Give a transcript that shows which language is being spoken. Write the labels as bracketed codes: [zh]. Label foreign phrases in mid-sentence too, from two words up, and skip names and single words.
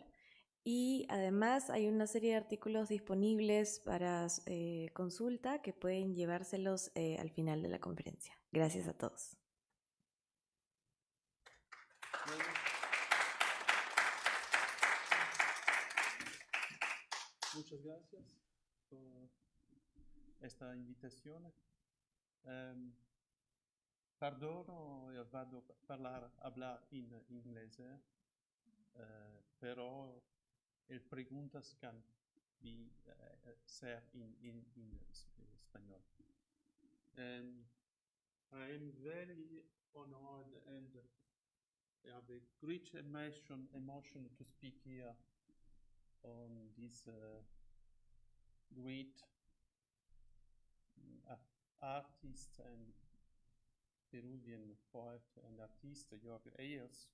[es] Y además hay una serie de artículos disponibles para consulta que pueden llevárselos al final de la conferencia. Gracias a todos. Muchas gracias por esta invitación. [it] Perdono, io vado a hablar in inglese, però [es] le preguntas can ser in español. [en] I am very honored and I have a great emotion to speak here on this great artist and Peruvian poet and artist, Jorge Eielson.